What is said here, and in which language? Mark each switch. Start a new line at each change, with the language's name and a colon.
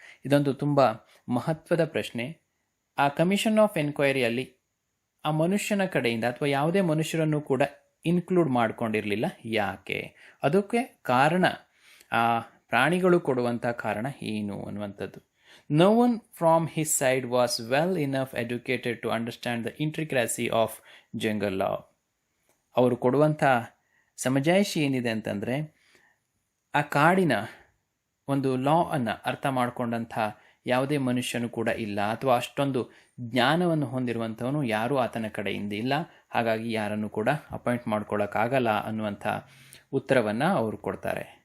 Kannada: ಇದೊಂದು ತುಂಬ ಮಹತ್ವದ ಪ್ರಶ್ನೆ. ಆ ಕಮಿಷನ್ ಆಫ್ ಎನ್ಕ್ವೈರಿಯಲ್ಲಿ ಆ ಮನುಷ್ಯನ ಕಡೆಯಿಂದ ಅಥವಾ ಯಾವುದೇ ಮನುಷ್ಯರನ್ನು ಕೂಡ ಇನ್ಕ್ಲೂಡ್ ಮಾಡ್ಕೊಂಡಿರಲಿಲ್ಲ. ಯಾಕೆ? ಅದಕ್ಕೆ ಕಾರಣ ಆ ಪ್ರಾಣಿಗಳು ಕೊಡುವಂಥ ಕಾರಣ ಏನು ಅನ್ನುವಂಥದ್ದು.
English: No one from his side was well enough educated to understand the intricacy of jungle law.
Kannada: ಅವರು ಕೊಡುವಂಥ ಸಮಜಾಯಿಷಿ ಏನಿದೆ ಅಂತಂದರೆ, ಆ ಕಾಡಿನ ಒಂದು ಲಾ ಅನ್ನು ಅರ್ಥ ಮಾಡಿಕೊಂಡಂಥ ಯಾವುದೇ ಮನುಷ್ಯನು ಕೂಡ ಇಲ್ಲ, ಅಥವಾ ಅಷ್ಟೊಂದು ಜ್ಞಾನವನ್ನು ಹೊಂದಿರುವಂಥವನು ಯಾರೂ ಆತನ ಕಡೆಯಿಂದ ಇಲ್ಲ. ಹಾಗಾಗಿ ಯಾರನ್ನು ಕೂಡ ಅಪಾಯಿಂಟ್ ಮಾಡ್ಕೊಳ್ಳೋಕ್ಕಾಗಲ್ಲ ಅನ್ನುವಂಥ ಉತ್ತರವನ್ನು ಅವರು ಕೊಡ್ತಾರೆ.